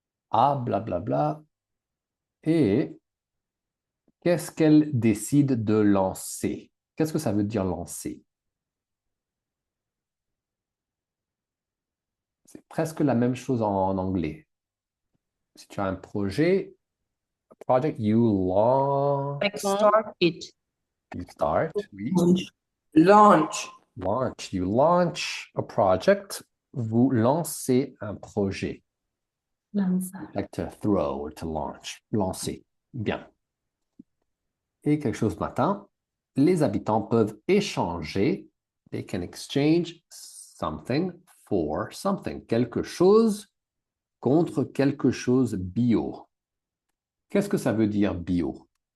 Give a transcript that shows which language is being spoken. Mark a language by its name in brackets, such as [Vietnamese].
[French] Ah, blablabla. Et qu'est-ce qu'elle décide de lancer? Qu'est-ce que ça veut dire lancer? C'est presque la même chose en anglais. Si tu as un projet, project, you launch, [English] Like start it. you start, oui. Launch. Launch, you launch a project, vous lancez un projet. Like to throw or to launch, lancer. [French] Bien. Et quelque chose matin, les habitants peuvent échanger, they can exchange something for something, quelque chose contre quelque chose bio. Qu'est-ce que ça veut dire bio?